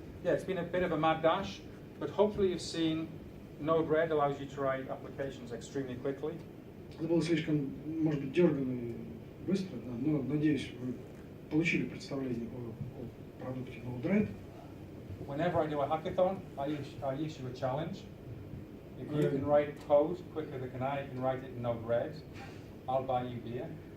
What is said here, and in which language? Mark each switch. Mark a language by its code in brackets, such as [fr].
[en] Yeah, it's been a bit of a mad dash, but hopefully you've seen Node-RED allows you to write applications extremely quickly. [ru] Это было слишком, может быть, дерганно и быстро, да, но, надеюсь, вы получили представление о продукте Node-RED. [en] Whenever I do a hackathon, I issue a challenge. If you can write code quicker than I can write it in Node-RED, I'll buy you beer.